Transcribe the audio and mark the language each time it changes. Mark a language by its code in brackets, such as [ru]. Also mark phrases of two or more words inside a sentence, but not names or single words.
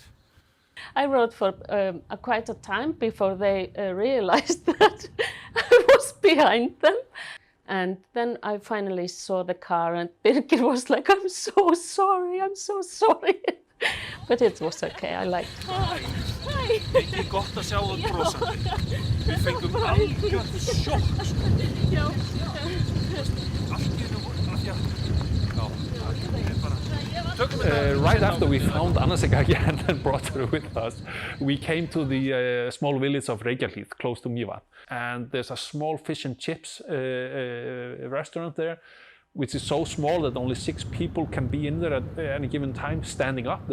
[en] I rode for quite a time before they realized that I was behind them. And then I finally saw the car, and Birgir was like, I'm so sorry. But it was okay, I liked it. Hi. [is] Ekki gott að sjá það brosandi. Við fengum algjört sjokk. Já. Allt í einu af því að... [en] Right after we found Anasika again and brought her with us, we came to the small village of Reykjahlíð, close to Mývatn. And there's a small fish and chips restaurant there, which is so small that only 6 people can be in there at any given time, standing up.